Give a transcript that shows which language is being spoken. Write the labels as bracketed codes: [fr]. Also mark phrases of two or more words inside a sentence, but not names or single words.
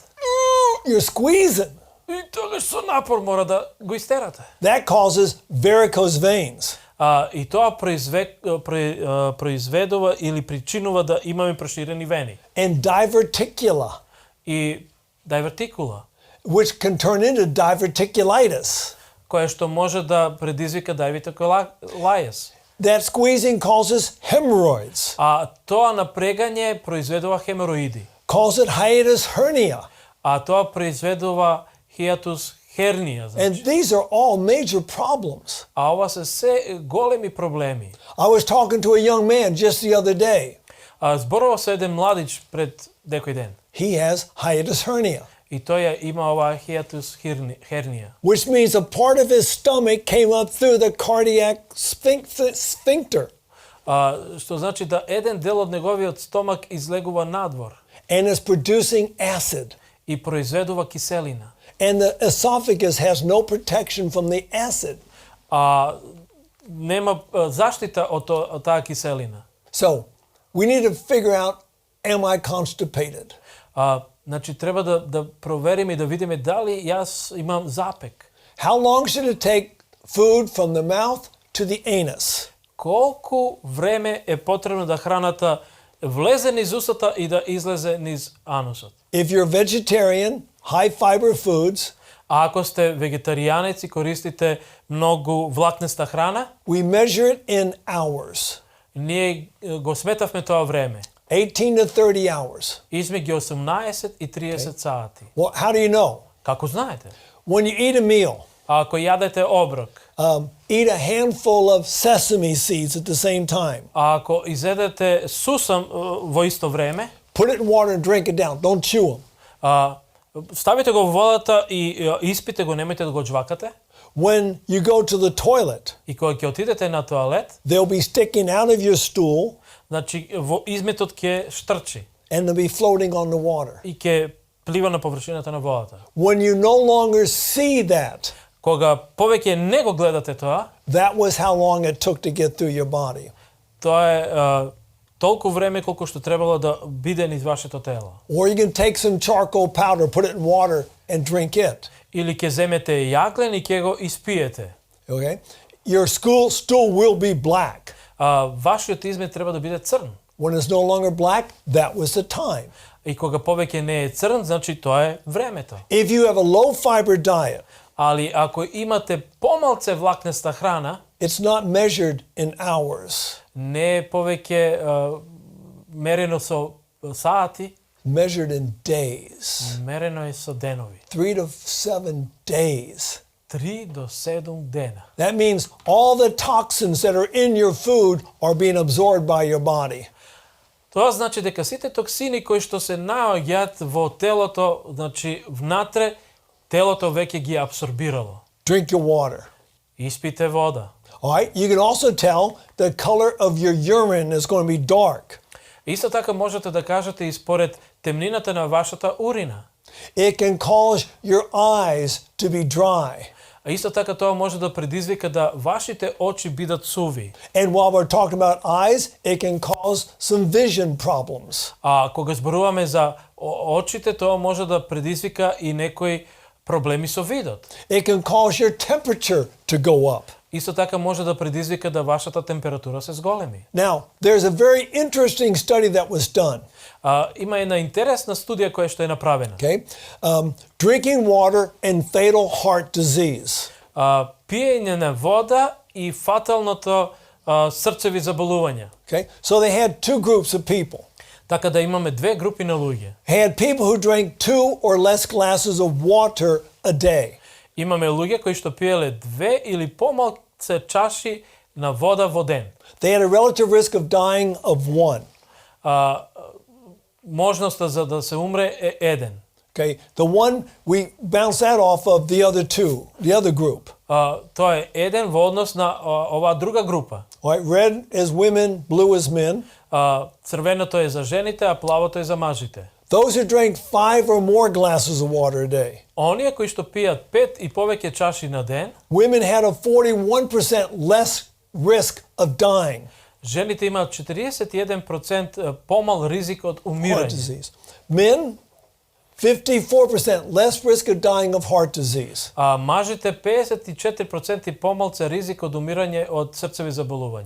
[en] you're squeezing. [mk] и тогаш со напор мора да го истерате. [en] That causes varicose veins. [mk] И тоа произведува или причинува да имаме проширени вени. [en] And diverticula, [mk] И дивертикула, [en] which can turn into diverticulitis. [mk] која што може да предизвика дивертикулајез. [en] That squeezing causes hemorrhoids, [mk] Тоа напрегање произведува хемороиди. [en] causes it hiatus hernia. [mk] Тоа произведува хиатус хернија. [en] And these are all major problems. [mk] Ова се се големи проблеми. [en] I was talking to a young man just the other day. [mk] Зборував со еден младич пред некој ден. [en] He has hiatus hernia, [mk] И тој ја има оваа хиатус хернија. [en] which means a part of his stomach came up through the cardiac sphincter [mk] Што значи да еден дел од неговиот стомак излегува надвор [en] and is producing acid. [mk] и произведува киселина. [en] And the esophagus has no protection from the acid. [mk] Нема заштита од таа киселина. [en] So, we need to figure out, am I constipated? [mk] Значи треба да провериме и да видиме дали јас имам запек. [en] How long should it take food from the mouth to the anus? [mk] Колку време е потребно да храната влезе низ устата и да излезе низ анусот? [en] If you're vegetarian, high fiber foods, [mk] Ако сте вегетаријанец и користите многу влакнеста храна, [en] we measure it in hours. [mk] ние го сметавме тоа време. [en] 18 to 30 hours. [mk] Измеѓу 18 и 30 сати. [en] Well, how do you know? [mk] Како знаете? [en] When you eat a meal, [mk] Ако јадете оброк, [en] eat a handful of sesame seeds at the same time. [mk] ако изедете сусам во исто време, [en] Put it in water and drink it down. Don't chew them. [mk] ставите го во водата и испите го, немојте да го џвакате. [en] When you go to the toilet, [mk] И кога ќе отидете на тоалет, [en] they'll be sticking out of your stool [mk] значи во изметот ќе штрчи [en] and they'll be floating on the water. [mk] и ќе плива на површината на водата. [en] When you no longer see that, [mk] Кога повеќе не го гледате тоа, [en] that was how long it took to get through your body. [mk] тоа е толку време колку што требало да биде низ вашето тело. [en] Or you can take some charcoal powder, put it in water and drink it. [mk] Или ќе земете јаглен и ќе го испиете. [en] Okay? Your stool will be black. [mk] Вашиот измет треба да биде црн. [en] When it's no longer black, that was the time. [mk] И кога повеќе не е црн, значи тоа е времето. [en] If you have a low fiber diet, [mk] Али ако имате помалце влакнеста храна, [en] it's not measured in hours, [mk] не е повеќе мерено со сати, [en] measured in days. [mk] мерено е со денови. [en] 3 to 7 days. [mk] 3 до 7 дена. [en] That means all the toxins that are in your food are being absorbed by your body. [mk] Тоа значи дека сите токсини кои што се наоѓаат во телото, значи внатре, телото веќе ги апсорбирало. [en] Drink your water. [mk] Испите вода. [en] All right, you can also tell the color of your urine is going to be dark. [mk] Исто така можете да кажете и според темнината на вашата урина. [en] It can cause your eyes to be dry. [mk] А исто така тоа може да предизвика да вашите очи бидат суви. [en] And while we're talking about eyes, it can cause some vision problems. [mk] А кога зборуваме за очите, тоа може да предизвика и некои проблеми со видот. [en] It can cause your temperature to go up. [mk] Исто така може да предизвика да вашата температура се зголеми. [en] Now, there's a very interesting study that was done. [mk] Има една интересна студија која што е направена. [en] Okay, drinking water and fatal heart disease. [mk] Пиење на вода и фаталното срцеви заболувања. [en] Okay, so they had two groups of people. [mk] Така да имаме две групи на луѓе. [en] Had people who drank 2 or less glasses of water a day. [mk] Имаме луѓе кои што пиеле 2 или помалце чаши на вода во ден. [en] They had a relative risk of dying of 1. [mk] Можноста за да се умре е 1. [en] Okay, the one we bounce that off of the other two, the other group. [mk] Тоа е 1 во однос на оваа друга група. [en] All right, red is women, blue is men. [mk] Црвеното е за жените, а плавото е за мажите. [en] Those who drank 5 or more glasses of water a day. [mk] Оние кои што пијат 5 и повеќе чаши на ден, [en] Women had a 41% less risk of dying. [mk] жените имаат 41% помал ризик од [en] Heart [mk] умирање. [en] disease. Men, 54% less risk of dying of heart disease. [mk] А мажите 54% помалце ризик од умирање од срцеви заболувања.